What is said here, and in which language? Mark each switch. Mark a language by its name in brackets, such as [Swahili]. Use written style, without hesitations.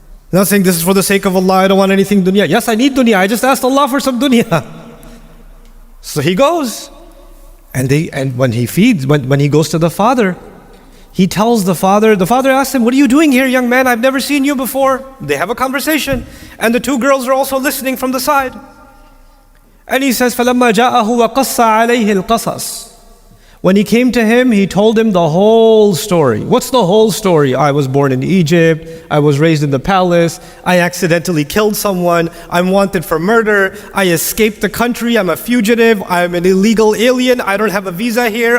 [English] Not saying this is for the sake of Allah, I don't want anything dunya. Yes, I need dunya. I just asked Allah for some dunya. So he goes. And when he goes to the father, he tells the father asks him, what are you doing here, young man? I've never seen you before. They have a conversation. And the 2 girls are also listening from the side. And he says, [Arabic] فَلَمَّا جَاءَهُ وَقَصَّ عَلَيْهِ الْقَصَصِ. [English] When he came to him, he told him the whole story. What's the whole story? I was born in Egypt. I was raised in the palace. I accidentally killed someone. I'm wanted for murder. I escaped the country. I'm a fugitive. I'm an illegal alien. I don't have a visa here.